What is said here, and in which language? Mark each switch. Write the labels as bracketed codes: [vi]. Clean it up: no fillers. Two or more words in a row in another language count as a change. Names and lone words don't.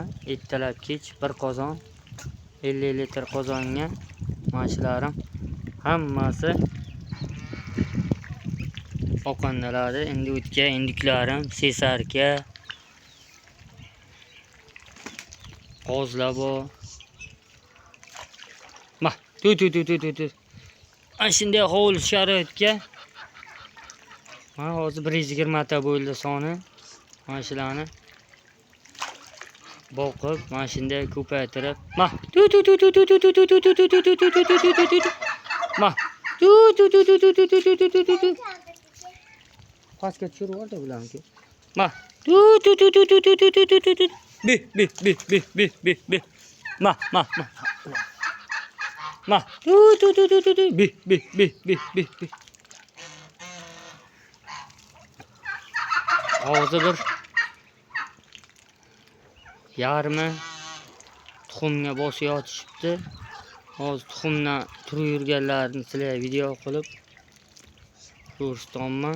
[uz] Ertalab kech bir qozon 50 litr qozonga mana shularning hammasi oqandalari. Endi o'tga induklarim, sesarka, qozlar bor. Ma, tu. Ana shunday hovli sharoitga mana hozir 120 ta bo'ldi soni. Mana shularni boqib, mana shunday ko'paytirib, ma, tu. Ma, tu. Pastga tushirib yubordi bularni. Ma, tu. Bi. Ma. Ma, tu. Bi. Hozir bir yarmi tuxumga bosib yotishibdi. Hozir tuxumdan turib yurganlarni sizlarga video qilib ko'rsataman.